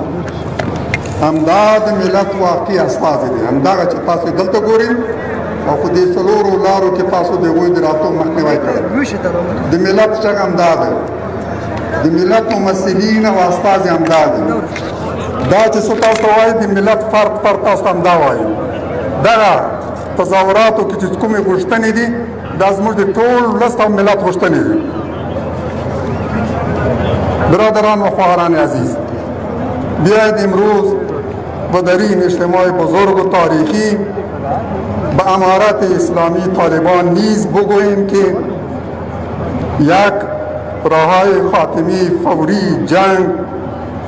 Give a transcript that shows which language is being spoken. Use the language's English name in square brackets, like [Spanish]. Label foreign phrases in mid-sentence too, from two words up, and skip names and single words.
[Pashto] همدا د ملت واقعي استازي دي همدغه چې تاسو دلته ګورئ او په دې څلورو لارو کې تاسو د هغوی د راتلو مخنیوی کړی د ملت غږ همدا دی د ملت ممثلین او استازي همدا دي دا چې څه تاسو ته وایي د ملت فرد تاسو ته همدا وایي دغه تظاهراتو کې چې کومې غوښتنې دي دا زموږ د ټول ولس او ملت غوښتنې دي [Persian] برادران و خواهران عزیز بیایید امروز و در این اجتماع بزرگ و تاریخی به امارت اسلامی طالبان نیز بگوییم که یک راههای خاتمی فوری جنگ و